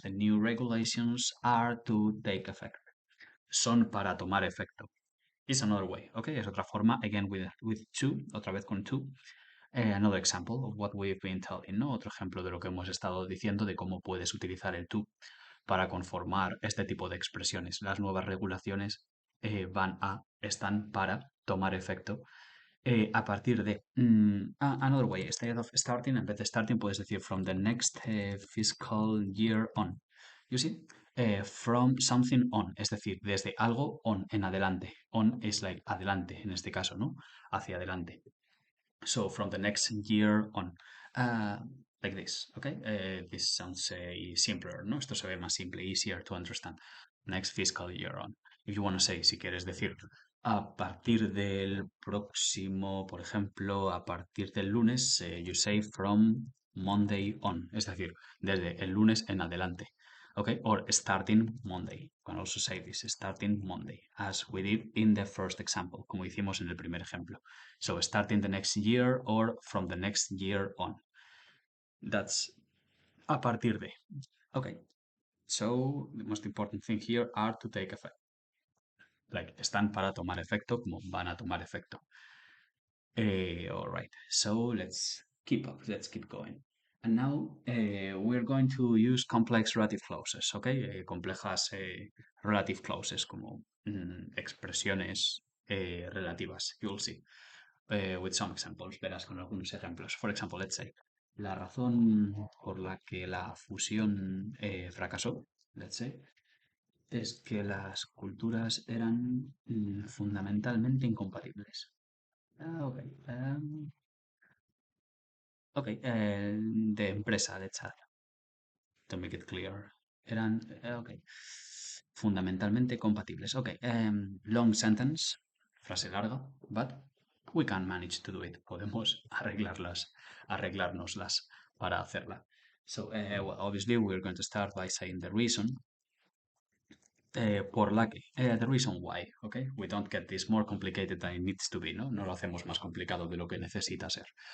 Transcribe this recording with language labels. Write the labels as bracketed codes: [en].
[en] The new regulations are to take effect. [es] Son para tomar efecto. [en] Is another way, okay? [es] Es otra forma, [en] again with to, [es] otra vez con [en] to. Another example of what we've been telling, ¿no? [es] Otro ejemplo de lo que hemos estado diciendo de cómo puedes utilizar el to para conformar este tipo de expresiones. Las nuevas regulaciones están para tomar efecto a partir de [en] another way, instead of starting, [es] en vez de starting puedes decir [en] from the next fiscal year on. You see? From something on, [es] es decir, desde algo on, en adelante. [en] On es like adelante, [es] en este caso, [en] ¿no? [es] Hacia adelante. [en] So from the next year on. like this, okay? This sounds simpler, ¿no? [es] Esto se ve más simple, [en] easier to understand. Next fiscal year on. If you want to say, [es] si quieres decir, a partir del próximo, por ejemplo, a partir del lunes, [en] you say from Monday on, [es] es decir, desde el lunes en adelante. [en] Okay, or starting Monday. You can also say this, starting Monday, as we did in the first example, [es] como hicimos en el primer ejemplo. [en] So starting the next year or from the next year on. That's a partir de. Okay, so the most important thing here are to take effect. [es] Like, están para tomar efecto, como van a tomar efecto. [en] All right, so let's keep up, let's keep going. And now we're going to use complex relative clauses, okay? [es] Complejas relative clauses, como expresiones relativas, [en] you'll see. With some examples, [es] verás con algunos ejemplos. [en] For example, let's say, [es] la razón por la que la fusión fracasó, let's say, es que las culturas eran fundamentalmente incompatibles. [en] Ok. Ok, [es] de empresa, [en] let's add, to make it clear. [es] Eran, ok, fundamentalmente compatibles. [en] Ok, long sentence, [es] frase larga, [en] but we can manage to do it. [es] Podemos arreglárnoslas para hacerla. [en] So, well, obviously, we're going to start by saying the reason. [es] Por la que, [en] the reason why, ¿ok? We don't get this more complicated than it needs to be, ¿no? [es] No lo hacemos más complicado de lo que necesita ser.